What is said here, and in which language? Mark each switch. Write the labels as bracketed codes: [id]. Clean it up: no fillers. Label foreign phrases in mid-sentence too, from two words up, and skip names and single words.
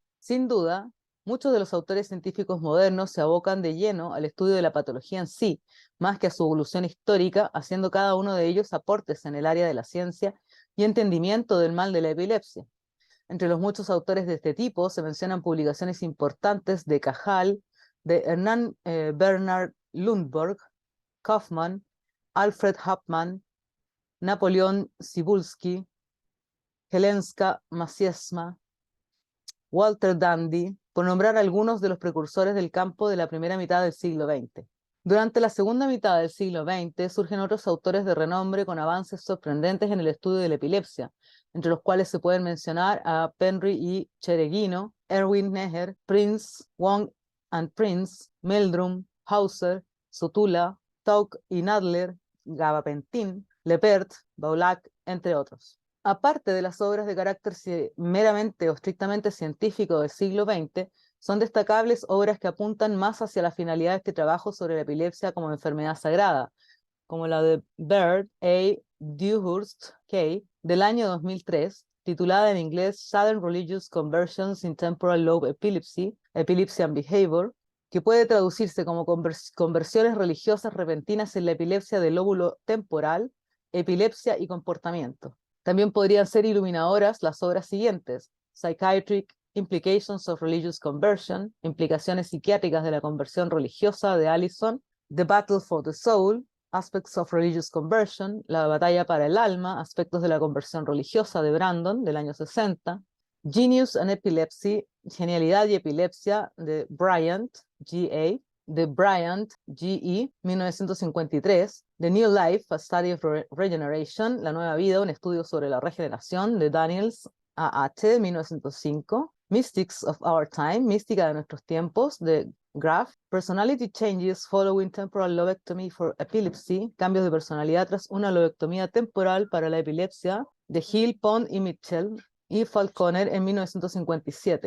[es] Sin duda, muchos de los autores científicos modernos se abocan de lleno al estudio de la patología en sí, más que a su evolución histórica, haciendo cada uno de ellos aportes en el área de la ciencia y entendimiento del mal de la epilepsia. Entre los muchos autores de este tipo se mencionan publicaciones importantes de Cajal, de Hernán Bernard Lundborg, Kaufmann, Alfred Hauptmann, Napoleón Cybulski, Helenska Masiesma, Walter Dandy, por nombrar algunos de los precursores del campo de la primera mitad del siglo XX. Durante la segunda mitad del siglo XX surgen otros autores de renombre con avances sorprendentes en el estudio de la epilepsia, entre los cuales se pueden mencionar a Penry y Chereguino, Erwin Neher, Prince, Wong and Prince, Meldrum, Hauser, Sotula, Tauk y Nadler, Gabapentin, Lepert, Baulac, entre otros. Aparte de las obras de carácter meramente o estrictamente científico del siglo XX, son destacables obras que apuntan más hacia la finalidad de este trabajo sobre la epilepsia como enfermedad sagrada, como la de Baird A. Dewhurst K. del año 2003, titulada en inglés Sudden Religious Conversions in Temporal Lobe Epilepsy, Epilepsy and Behavior, que puede traducirse como conversiones religiosas repentinas en la epilepsia del lóbulo temporal, epilepsia y comportamiento. También podrían ser iluminadoras las obras siguientes: Psychiatric Implications of Religious Conversion, implicaciones psiquiátricas de la conversión religiosa de Allison, The Battle for the Soul, Aspects of Religious Conversion, la batalla para el alma, aspectos de la conversión religiosa de Brandon, del año 60, Genius and Epilepsy, genialidad y epilepsia de Bryant, G.A., de Bryant, G.E., 1953, The New Life, A Study of Regeneration, La Nueva Vida, un estudio sobre la regeneración, de Daniels, A.H., 1905, Mystics of Our Time, Mística de nuestros tiempos, de Graff, Personality Changes Following Temporal Lobectomy for Epilepsy, cambios de personalidad tras una lobectomía temporal para la epilepsia, de Hill, Pond y Mitchell, y Falconer en 1957.